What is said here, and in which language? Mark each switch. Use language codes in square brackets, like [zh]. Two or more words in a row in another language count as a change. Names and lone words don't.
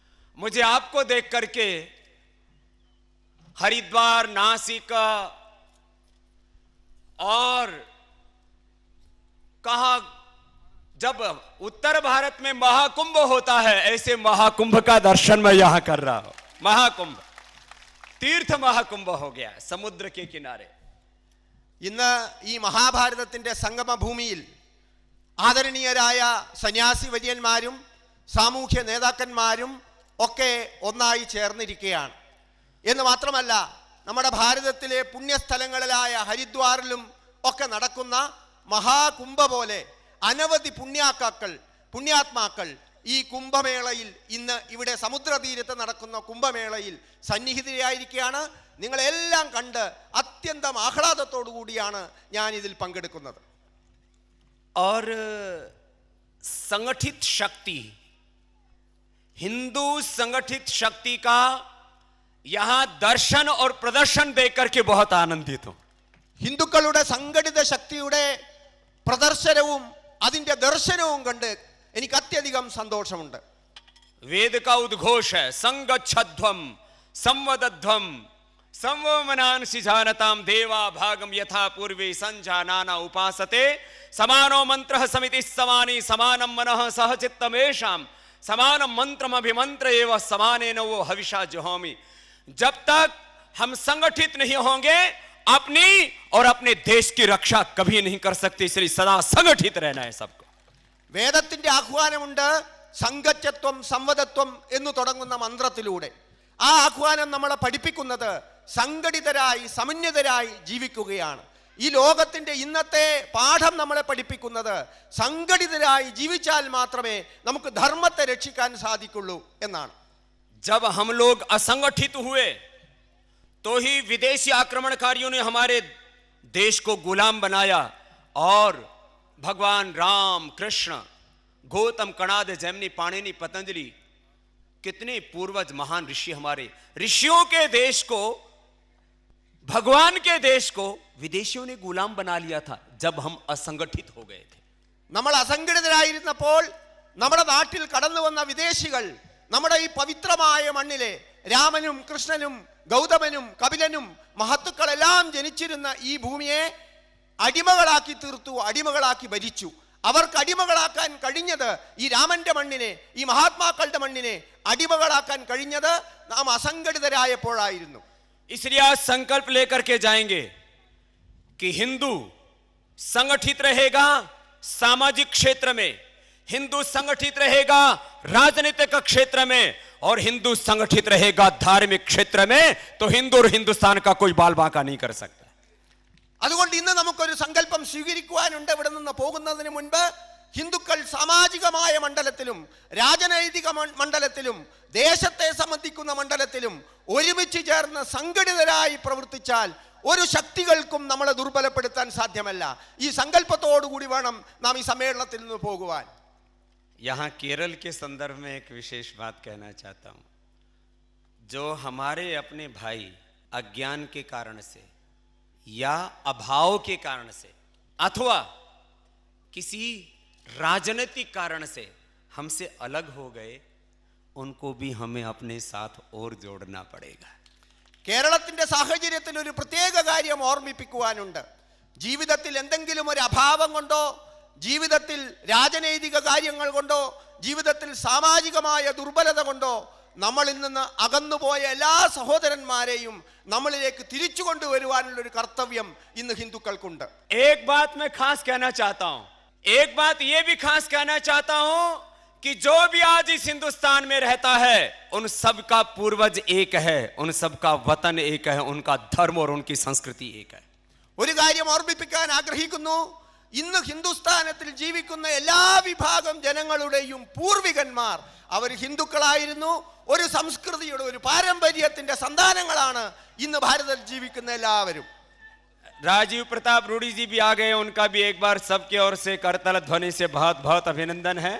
[hi] मुझे आपको देख करके हरिद्वार, नासिक और कहा जब उत्तर भारत में महाकुंभ होता है, ऐसे महाकुंभ का दर्शन मैं यहां कर रहा हूं। महाकुंभ, तीर्थ महाकुंभ हो गया समुद्र के किनारे। [ml] ഇന്ന് ഈ മഹാഭാരതത്തിന്റെ സംഗമ ഭൂമിയിൽ ആദരണീയരായ സന്യാസി വര്യന്മാരും സാമൂഹ്യ നേതാക്കന്മാരും ഒക്കെ ഒന്നായി ചേർന്നിരിക്കുകയാണ്. എന്ന് മാത്രമല്ല, നമ്മുടെ ഭാരതത്തിലെ പുണ്യസ്ഥലങ്ങളിലായ ഹരിദ്വാറിലും ഒക്കെ നടക്കുന്ന മഹാകുംഭ പോലെ അനവധി പുണ്യാത്മാക്കൾ ഈ കുംഭമേളയിൽ, ഇന്ന് ഇവിടെ സമുദ്രതീരത്ത് നടക്കുന്ന കുംഭമേളയിൽ സന്നിഹിതരായിരിക്കുകയാണ്. നിങ്ങളെല്ലാം കണ്ട് അത്യന്തം ആഹ്ലാദത്തോടു കൂടിയാണ് ഞാൻ ഇതിൽ പങ്കെടുക്കുന്നത്. [hi] और संगठित शक्ति, हिंदू संगठित शक्ति का यहां दर्शन और प्रदर्शन देखकर के बहुत आनंदित हूं. [ml] ഹിന്ദുക്കളുടെ സംഘടിത ശക്തിയുടെ പ്രദർശനവും അതിന്റെ ദർശനവും കണ്ട് എനിക്ക് അത്യധികം സന്തോഷമുണ്ട്. [hi] वेद का उद्घोष है, [sa] संगच्छध्वम संवदध्वम संवमनांसि जानताम देवा भागम यथा पूर्वे संजानाना उपासते समानो मंत्रः समिति समानी समानम मनः सहचित्तमेषाम समानम मंत्रम अभिमंत्र एवं समानेन वो हविषा जुहोमि. [hi] जब तक हम संगठित नहीं होंगे, अपनी और अपने देश की रक्षा कभी नहीं कर सकते. इसलिए सदा संगठित रहना है सबको. [ml] വേദത്തിന്റെ ആഹ്വാനമുണ്ട്, [sa] സംഘച്ചത്വം സംവദത്വം [ml] എന്ന് തുടങ്ങുന്ന മന്ത്രത്തിലൂടെ. ആ ആഹ്വാനം നമ്മളെ പഠിപ്പിക്കുന്നത് സംഘടിതരായി സമന്വിതരായി ജീവിക്കുകയാണ്. ഈ ലോകത്തിന്റെ ഇന്നത്തെ പാഠം നമ്മളെ പഠിപ്പിക്കുന്നത് സംഘടിതരായി ജീവിച്ചാൽ മാത്രമേ നമുക്ക് ധർമ്മത്തെ രക്ഷിക്കാൻ സാധിക്കുള്ളൂ എന്നാണ്. [hi] जब हम लोग असंगठित हुए तो ही विदेशी आक्रमणकारियों ने हमारे देश को गुलाम बनाया. और भगवान राम, कृष्ण, गौतम, कणाद, जैमिनी, पाणिनि, पतंजलि, कितने पूर्वज महान ऋषि, हमारे ऋषियों के देश को, भगवान के देश को विदेशियों ने गुलाम बना लिया था जब हम असंगठित हो गए थे. [ml] നമ്മൾ അസംഘടിതരായിരുന്നപ്പോൾ നമ്മുടെ നാട്ടിൽ കടന്നു വന്ന വിദേശികൾ നമ്മുടെ ഈ പവിത്രമായ മണ്ണിലെ രാമനും കൃഷ്ണനും ഗൗതമനും കപിലനും മഹത്തുക്കളെല്ലാം ജനിച്ചിരുന്ന ഈ ഭൂമിയെ അടിമകളാക്കി തീർത്തു, അടിമകളാക്കി ഭരിച്ചു. അവർക്ക് അടിമകളാക്കാൻ കഴിഞ്ഞത്, ഈ രാമന്റെ മണ്ണിനെ, ഈ മഹാത്മാക്കളുടെ മണ്ണിനെ അടിമകളാക്കാൻ കഴിഞ്ഞത് നാം അസംഘടിതരായപ്പോഴായിരുന്നു. [hi] इसलिए आज संकल्प लेकर के जाएंगे कि हिंदू संगठित रहेगा सामाजिक क्षेत्र में, हिंदू संगठित रहेगा राजनीतिक क्षेत्र में, और हिंदू संगठित रहेगा धार्मिक क्षेत्र में. तो हिंदू और हिंदुस्तान का कोई बाल बांका नहीं कर सकता. [ml] അതുകൊണ്ട് ഇന്ന് നമുക്കൊരു സങ്കല്പം സ്വീകരിക്കുവാനുണ്ട്. ഇവിടെ നിന്ന് പോകുന്നതിന് മുൻപ് ഹിന്ദുക്കൾ സാമാജികമായ മണ്ഡലത്തിലും രാജനൈതിക മണ്ഡലത്തിലും ദേശത്തെ സംബന്ധിക്കുന്ന മണ്ഡലത്തിലും ഒരുമിച്ച് ചേർന്ന് സംഘടിതരായി പ്രവർത്തിച്ചാൽ ഒരു ശക്തികൾക്കും നമ്മളെ ദുർബലപ്പെടുത്താൻ സാധ്യമല്ല. ഈ സങ്കല്പത്തോടുകൂടി വേണം നാം ഈ സമ്മേളനത്തിൽ നിന്ന് പോകുവാൻ. [hi] यहां केरल के संदर्भ में एक विशेष बात कहना चाहता हूं. जो हमारे अपने भाई अज्ञान के कारण से या अभाव के कारण से अथवा किसी राजनीतिक कारण से हमसे अलग हो गए, उनको भी हमें अपने साथ और जोड़ना पड़ेगा. [ml] കേരളത്തിന്റെ സാഹചര്യത്തിൽ ഒരു പ്രത്യേക കാര്യം ഓർമ്മിപ്പിക്കുവാനുണ്ട്. ജീവിതത്തിൽ എന്തെങ്കിലും ഒരു അഭാവം കൊണ്ടോ, ജീവിതത്തിൽ രാജനൈതിക കാര്യങ്ങൾ കൊണ്ടോ, ജീവിതത്തിൽ സാമാജികമായ ദുർബലത കൊണ്ടോ നമ്മളിൽ നിന്ന് അകന്നുപോയ എല്ലാ സഹോദരന്മാരെയും നമ്മളിലേക്ക് തിരിച്ചു കൊണ്ടുവരുവാനുള്ള ഒരു കർത്തവ്യം ഇന്ന് ഹിന്ദുക്കൾക്കുണ്ട്. [hi] एक बात मैं खास कहना चाहता हूं, एक बात यह भी खास कहना चाहता हूं कि जो भी आज इस हिंदुस्तान में रहता है, उन सब का पूर्वज एक है, उन सब का वतन एक है, उनका धर्म और उनकी संस्कृति एक है. [ml] ഒരു കാര്യം ഓർമ്മിപ്പിക്കാൻ ആഗ്രഹിക്കുന്നു. ഇന്ന് ഹിന്ദുസ്ഥാനത്തിൽ ജീവിക്കുന്ന എല്ലാ വിഭാഗം ജനങ്ങളുടെയും പൂർവികന്മാർ അവർ ഹിന്ദുക്കളായിരുന്നു. ഒരു സംസ്കൃതിയുടെ, ഒരു പാരമ്പര്യത്തിന്റെ സന്താനങ്ങളാണ് ഇന്ന് ഭാരതത്തിൽ ജീവിക്കുന്ന എല്ലാവരും. [hi] राजीव प्रताप रूडी जी भी आ गए, उनका भी एक बार सबके ओर से करतल ध्वनि से बहुत बहुत अभिनंदन है.